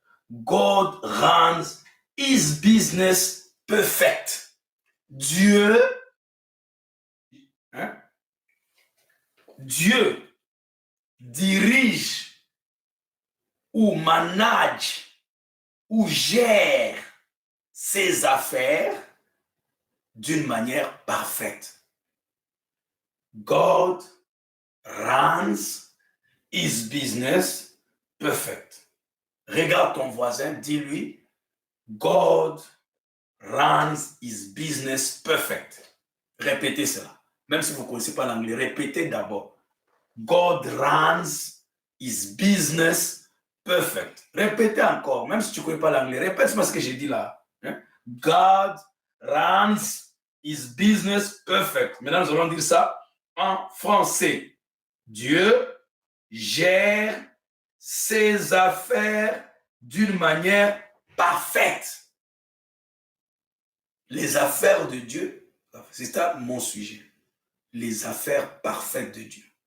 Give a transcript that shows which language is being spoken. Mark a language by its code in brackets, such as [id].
[en] God runs his business perfect. [fr] Dieu dirige ou manage ou gère ses affaires d'une manière parfaite. [en] God runs his business perfect. [fr] Regarde ton voisin, dis-lui, [en] God runs his business perfect. [fr] Répétez cela. Même si vous ne connaissez pas l'anglais, répétez d'abord. [en] God runs his business perfect. [fr] Répétez encore, même si tu ne connais pas l'anglais, répète-moi ce que j'ai dit là. [en] God runs his business perfect. [fr] Maintenant, nous allons dire ça en français. Dieu gère ses affaires d'une manière parfaite. Les affaires de Dieu, c'est ça mon sujet. Les affaires parfaites de Dieu.